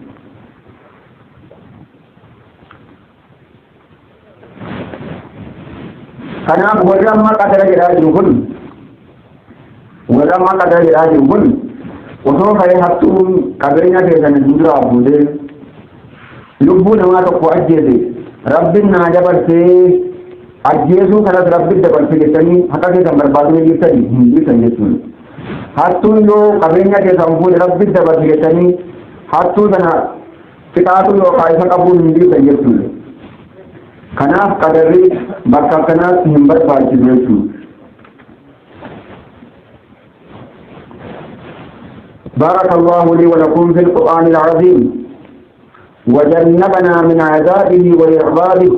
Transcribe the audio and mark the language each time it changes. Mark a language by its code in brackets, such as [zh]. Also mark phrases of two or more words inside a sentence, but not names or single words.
[om] Kanaaf warri amma qadara jedhaa jiru kun osoo ka'ee hattuun qabeenya keessan duraa fuudhee lubbuu namaa tokko ajjeese rabbiin naa dabarsee ajjeesuu kanas rabbiin dabarsee jettanii haqa keessan barbaaduu hin jirtan jechuudha. Hattuun yoo qabeenya keessan fuudhe rabbiin dabarsee jettanii hattuu sana fixaatu yookaan isa qabuu hin jirtan jechuudha. Kanaaf qadarri bakka akkanaatti hin barbaachisu jechuudha. [ar] بارك الله لي ولكم في القرآن العظيم وجنبنا من عذابه وإعراضه.